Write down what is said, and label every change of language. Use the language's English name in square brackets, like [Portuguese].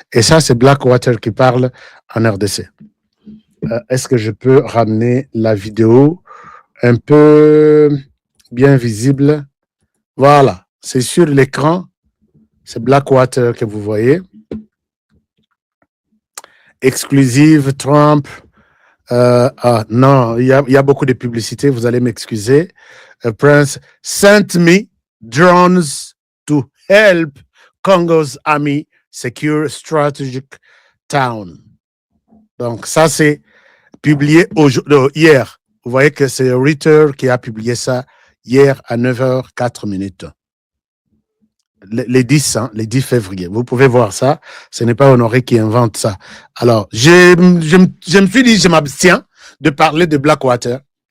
[French] Et ça, c'est Blackwater qui parle en RDC. Est-ce que je peux ramener la vidéo un peu bien visible? Voilà, c'est sur l'écran. C'est Blackwater que vous voyez. Exclusive, Trump. Non, il y a beaucoup de publicité, vous allez m'excuser. [English] Prince sent me drones to help Congo's army secure strategic town. [French] Donc, ça, c'est publié hier. Vous voyez que c'est Reuters qui a publié ça hier à 9h04. Les 10 février. Vous pouvez voir ça. Ce n'est pas Honoré qui invente ça. Alors, je me suis dit, je m'abstiens de parler de Blackwater.